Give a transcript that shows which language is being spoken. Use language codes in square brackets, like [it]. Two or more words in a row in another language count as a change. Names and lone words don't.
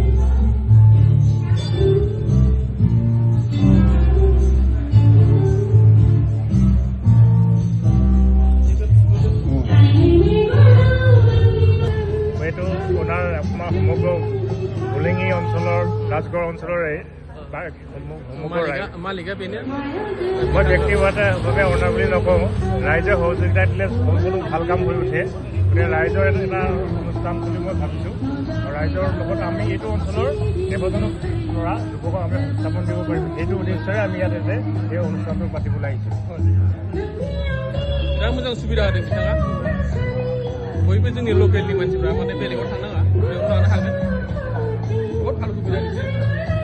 [as] এইটো আপোনাৰ সমগ্ৰ হোলেঙি অঞ্চলৰ ৰাজগড় অঞ্চলৰে [brx] मालिका बेनो [as] মই ব্যক্তিগতভাৱে অনাৰ বুলি নকওঁ ৰাইজে সহযোগিতা দিলে সকলো ভাল কাম হৈ উঠে গতিকে ৰাইজৰ এটা অনুষ্ঠান বুলি মই ভাবিছোঁ ৰাইজৰ লগত আমি এইটো অঞ্চলৰ কেইবাজনো ল'ৰা যুৱকক আমি সংস্থাপন দিব পাৰিম সেইটো উদ্দেশ্যৰে আমি ইয়াতে যে এই অনুষ্ঠানটো পাতিবলৈ আহিছোঁ [brx] बिराद मोजां सुबिदा होदों बिथाङा बयबो जोंनि लकेलनि मानसिफ्रा माने बेलेगाव थांनाङा बेयाव लानो हागोन बहुद भालो सुबिदा दिसे